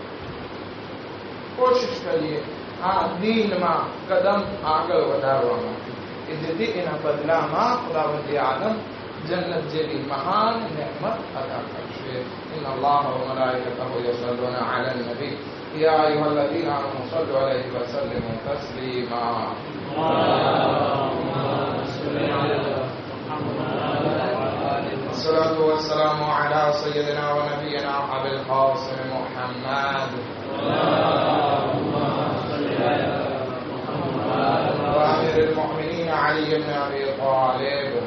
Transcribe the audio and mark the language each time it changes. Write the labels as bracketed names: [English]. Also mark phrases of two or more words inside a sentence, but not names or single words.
[Gujarati] કોશિશ કરીએ આ દીનમાં કદમ આગળ વધારવા માટે કે જેથી એના બદલામાં ખુદાવંદે આલમ જન્નત જેવી મહાન નેમત અદા કરશે. [Arabic] إن الله وملائكته يصلون على النبي يا أيها الذين آمنوا صلوا عليه وسلموا تسليما. الصلاة والسلام على سيدنا ونبينا أبي القاسم محمد وأمير المؤمنين علي بن أبي طالب